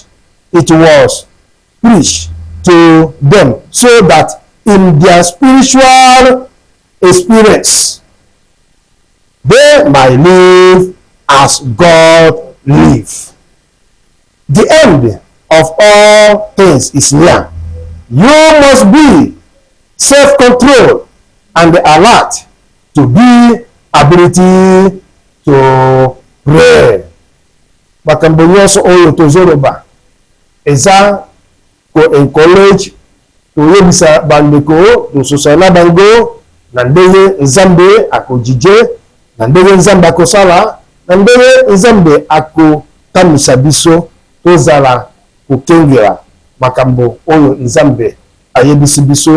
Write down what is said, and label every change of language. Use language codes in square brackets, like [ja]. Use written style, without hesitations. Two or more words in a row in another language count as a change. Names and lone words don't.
[en] It was preached to them so that in their spiritual experience they might live as God live. The end of all things is near. You must be self-controlled and alert to be ability to pray. [ln] Makambo nyonso oyo tozoloba eza ko encourage toyebisa bandeko tososala bango na ndenge nzambe akojije, na ndenge nzambe akosala, na ndenge nzambe akotamisa biso tozala kokengela makambo oyo nzambe ayebisi biso.